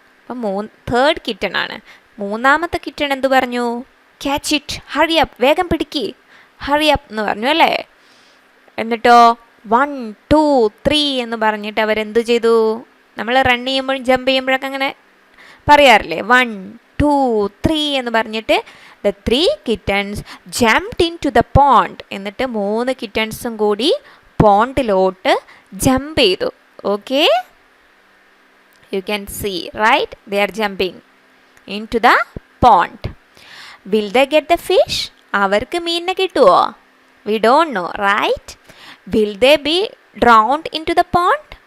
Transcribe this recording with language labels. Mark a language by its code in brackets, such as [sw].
[ml] അപ്പം തേർഡ് കിട്ടൺ ആണ്. മൂന്നാമത്തെ കിട്ടൺ എന്ത് പറഞ്ഞു? [en] catch it, hurry up, [ml] വേഗം പിടിക്ക്, [en] hurry up [ml] എന്ന് പറഞ്ഞു അല്ലേ? എന്നിട്ടോ 1, 2, 3 എന്ന് പറഞ്ഞിട്ട് അവരെന്തു ചെയ്തു? നമ്മൾ റൺ ചെയ്യുമ്പോഴും ജമ്പ് ചെയ്യുമ്പോഴൊക്കെ അങ്ങനെ പറയാറില്ലേ? [en] 1, 2, 3 [ml] എന്ന് പറഞ്ഞിട്ട് [en] the 3 kittens jumped into the pond. [ml] എന്നിട്ട് 3 കിറ്റൺസും കൂടി പോണ്ടിലോട്ട് ജമ്പ് ചെയ്തു. [en] Okay, you can see, right? They are jumping into the pond. Will they get the fish? [ml] അവർക്ക് മീനിനെ കിട്ടുമോ? [en] We don't know, right? Will they be drowned into the pond?